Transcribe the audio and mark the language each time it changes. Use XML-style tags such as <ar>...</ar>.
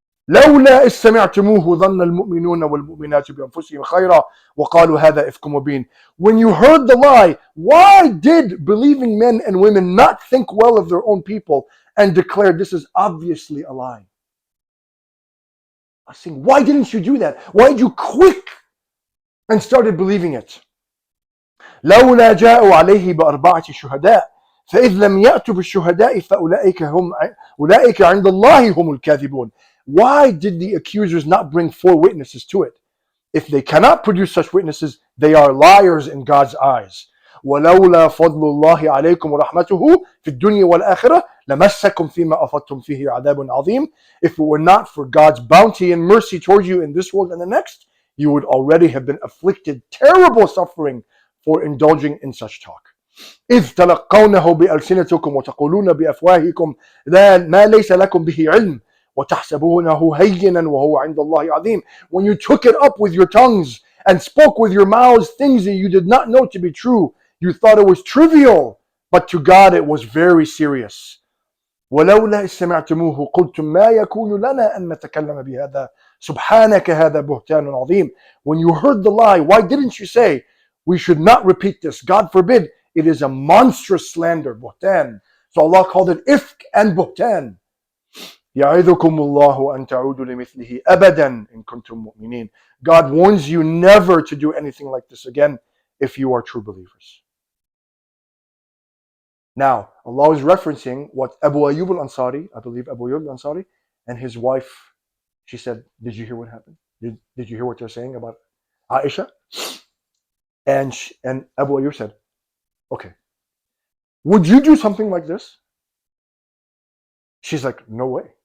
<ar>لولا إذ سمعتموه ظن المؤمنون والمؤمنات بأنفسهم خيرا وقالوا هذا إفك مبين.</ar> <en>When you heard the lie, why did believing men and women not think well of their own people and declare this is obviously a lie? I was saying, why didn't you do that? Why did you quick and started believing it?</en> <ar>لولا جاءوا عليه بأربعة شهداء فإذ لم يأتوا بالشهداء فأولئك عند الله هم الكاذبون.</ar> <en>Why did the accusers not bring 4 witnesses to it? If they cannot produce such witnesses, they are liars in God's eyes.</en> <ar>ولولا فضل الله عليكم ورحمته في الدنيا والآخرة لمسكم فيما أفضتم فيه عذاب عظيم.</ar> <en>If it were not for God's bounty and mercy towards you in this world and the next, you would already have been afflicted terrible suffering for indulging in such talk.</en> <ar>إذ تلقونه بألسنتكم وتقولون بأفواهكم ما ليس لكم به علم وتحسبونه هينا وهو عند الله عظيم.</ar> <en>When you took it up with your tongues and spoke with your mouths things that you did not know to be true, you thought it was trivial, but to God it was very serious.</en> <ar>ولولا إذ سمعتموه قلتم ما يكون لنا أن نتكلم بهذا سبحانك هذا بهتان عظيم.</ar> <en>When you heard the lie, why didn't you say, we should not repeat this? God forbid, it is a monstrous slander, buhtan. So Allah called it ifk and buhtan.</en> <ar>يعظكم الله أن تعودوا لمثله أبدا إن كنتم مؤمنين.</ar> <en>God warns you never to do anything like this again if you are true believers. Now, Allah is referencing what Abu Ayyub al-Ansari, I believe Abu Ayyub al-Ansari, and his wife, she said, did you hear what happened? Did you hear what they're saying about Aisha? And Abu Ayyub said, okay, would you do something like this? She's like, no way.</en>